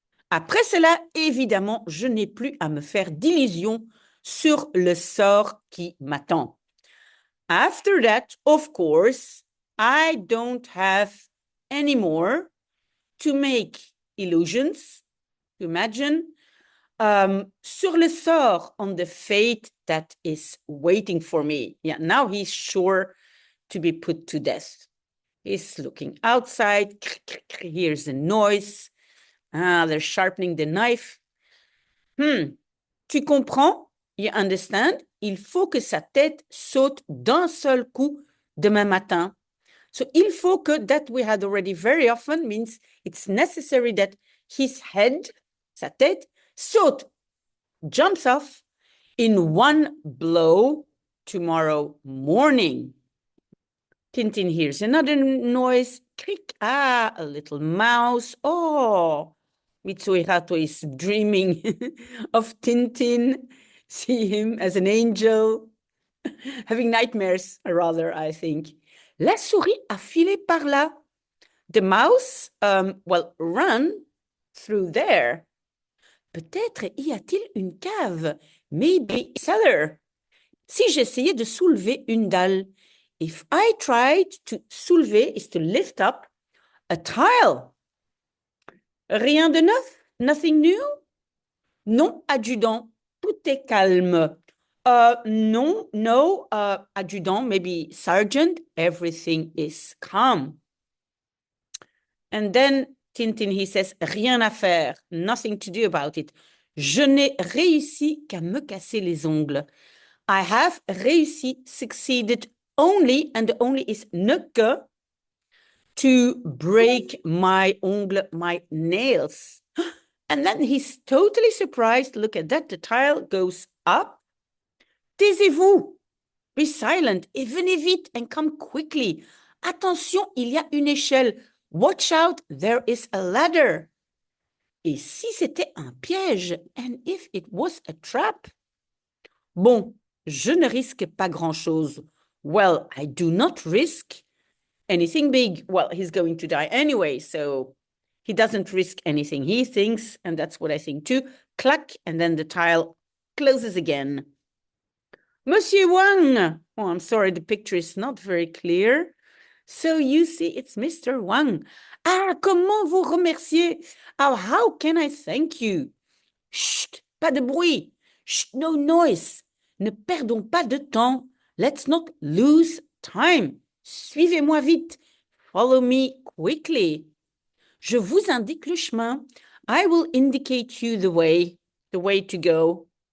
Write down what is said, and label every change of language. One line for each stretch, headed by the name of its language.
French: Après cela, évidemment, je n'ai plus à me faire d'illusions sur le sort qui m'attend.
English: After that, of course, I don't have any more to make illusions, to imagine,
French: sur le sort,
English: on the fate that is waiting for me. Yeah, now he's sure to be put to death. He's looking outside, hears the noise. Ah, they're sharpening the knife.
French: Tu comprends?
English: You understand?
French: Il faut que sa tête saute d'un seul coup demain matin.
English: So,
French: il faut que,
English: that we had already very often, means it's necessary that his head,
French: sa tête, saute,
English: jumps off in one blow tomorrow morning. Tintin hears another noise. Click. Ah, a little mouse. Oh, Mitsuhirato is dreaming of Tintin. See him as an angel. Having nightmares, rather, I think.
French: La souris a filé par là.
English: The mouse, ran through there.
French: Peut-être y a-t-il une cave.
English: Maybe a cellar.
French: Si j'essayais de soulever une dalle,
English: if I tried to soulever is to lift up a tile.
French: Rien de neuf?
English: Nothing new?
French: Non, adjudant, tout est calme.
English: No, no, adjudant, maybe sergeant, everything is calm. And then Tintin, he says,
French: rien à faire,
English: nothing to do about it.
French: Je n'ai réussi qu'à me casser les ongles.
English: I have réussi, succeeded only, and the only is ne que, to break my ongle, my nails. And then he's totally surprised. Look at that. The tile goes up.
French: Taisez-vous.
English: Be silent.
French: Et venez vite
English: and come quickly.
French: Attention, il y a une échelle.
English: Watch out, there is a ladder.
French: Et si c'était un piège?
English: And if it was a trap?
French: Bon, je ne risque pas grand-chose.
English: Well, I do not risk anything big. Well, he's going to die anyway, so he doesn't risk anything. He thinks, and that's what I think too, clack, and then the tile closes again. Monsieur Wang. Oh, I'm sorry, the picture is not very clear. So you see, it's Mr. Wang.
French: Ah, comment vous remercier?
English: Oh, how can I thank you?
French: Chut, pas de bruit. Chut,
English: no noise.
French: Ne perdons pas de temps.
English: Let's not lose time. Suivez-moi vite. Follow me quickly.
French: Je vous indique le chemin.
English: I will indicate you the way to go.